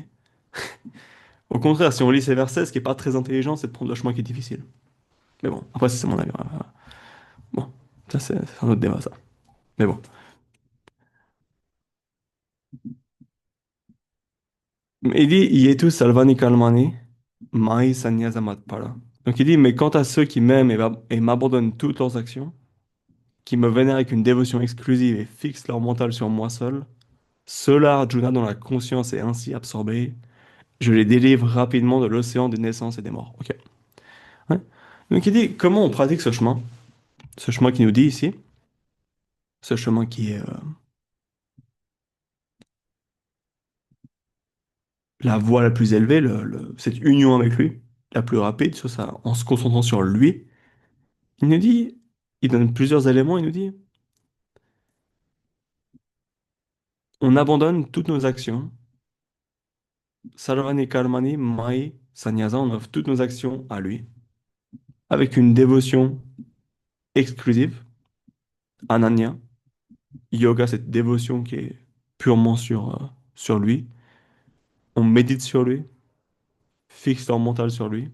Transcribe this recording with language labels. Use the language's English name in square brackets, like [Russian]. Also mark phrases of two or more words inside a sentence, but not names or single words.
[French] Au contraire, si on lit ces versets, ce qui est pas très intelligent, c'est de prendre le chemin qui est difficile. Mais bon, après, c'est mon avis. Voilà. Bon, ça, c'est un autre débat, ça. Mais bon. Il dit, [Sanskrit] येतु सल्वानि कल्मानि, मै संन्यस. [French] Donc il dit, mais quant à ceux qui m'aiment et m'abandonnent toutes leurs actions, qui me vénèrent avec une dévotion exclusive et fixent leur mental sur moi seul, ceux-là, Arjuna, dont la conscience est ainsi absorbée, je les délivre rapidement de l'océan des naissances et des morts. Ok. Ouais. Donc il dit, comment on pratique ce chemin? Ce chemin qui nous dit ici, ce chemin qui est la voie la plus élevée, cette union avec lui, la plus rapide, sur ça, en se concentrant sur lui. Il nous dit, il donne plusieurs éléments, il nous dit, on abandonne toutes nos actions, [Sanskrit] सर्वाणि कर्माणि मयि संन्यस, [French] on offre toutes nos actions à lui, avec une dévotion exclusive, [Sanskrit] अनन्य, योग, [French] cette dévotion qui est purement sur lui, on médite sur lui, fixe leur mental sur lui.